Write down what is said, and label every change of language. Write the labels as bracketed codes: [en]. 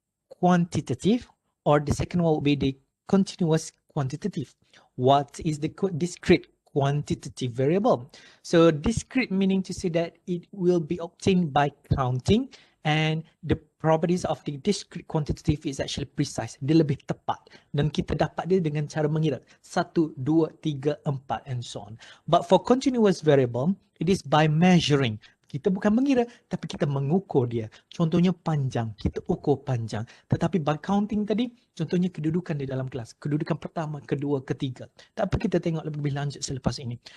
[en] Quantitative, or the second one will be the continuous quantitative. What is the discrete quantitative variable? So discrete meaning to say that it will be obtained by counting, and the properties of the discrete quantitative is actually precise. [ms] Dia lebih tepat dan kita dapat dia dengan cara mengira 1, 2, 3, 4 [en] and so on. But for continuous variable, it is by measuring. [ms] Kita bukan mengira, tapi kita mengukur dia. Contohnya panjang, kita ukur panjang. Tetapi [en] by counting [ms] tadi, contohnya kedudukan di dalam kelas. Kedudukan pertama, kedua, ketiga. Tak apa, kita tengok lebih lanjut selepas ini.